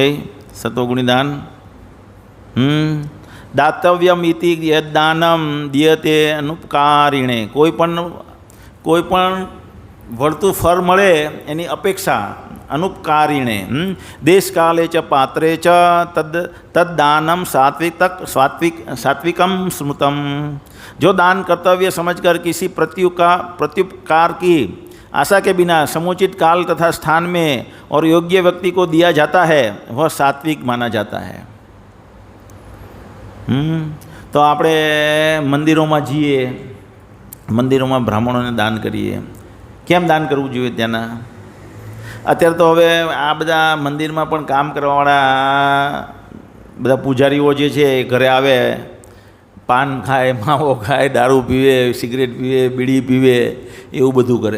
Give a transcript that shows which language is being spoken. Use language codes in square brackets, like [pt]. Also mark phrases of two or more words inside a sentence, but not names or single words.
[gu] સત્વગુણી દાન, [sa] दातव्यम इति यद्दानम दीयते अनुपकारीणे। [gu] કોઈ પણ વળતું ફળ મળે એની અપેક્ષા [sa] अनुपकारीणे देशकाले च पात्रे च तद्दानम सात्विकम स्मृतम। [hi] जो दान कर्तव्य समझकर किसी प्रत्युपकार की आशा के बिना समुचित काल तथा स्थान में और योग्य व्यक्ति को दिया जाता है वह सात्विक माना जाता है। [gu] तो આપણે મંદિરોમાં જઈએ, મંદિરોમાં બ્રાહ્મણોને દાન કરીએ. કેમ દાન કરવું જોઈએ ત્યાંના? અત્યારે તો હવે આ બધા મંદિરમાં પણ કામ કરવાવાળા બધા પૂજારીઓ જે છે એ ઘરે આવે, પાન ખાય, માવો ખાય, દારૂ પીવે, સિગરેટ પીવે, બીડી પીવે, એવું બધું કરે.